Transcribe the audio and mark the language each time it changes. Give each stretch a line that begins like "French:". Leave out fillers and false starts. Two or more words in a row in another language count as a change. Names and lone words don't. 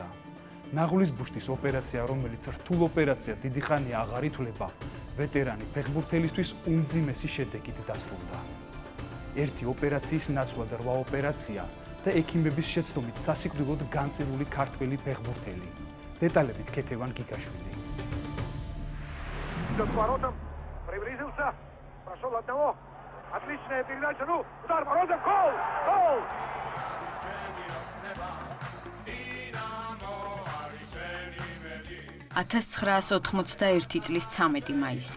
Georgian: ნაღლის ბუშტის ოპერაცია, რომელიც რთულ ოპერაციად დიდი ხანია აღარ ითვლება, ვეტერანი ფეხბურთელისთვის უმძიმესი შედეგით დასრულდა. ერთი ოპერაციის ნაცვლად 8 ოპერაცია და ექიმების შეცდომით სასიკვდილოდ განწირული ქართველი ფეხბურთელი. Деталებით Кетеван Гигашвили.
Russian: Идет к воротам, приблизился, прошел одного. Отличная передача, ну, удар воротам, гол! Гол!
Georgian: 1981 წლის 13 მაისი.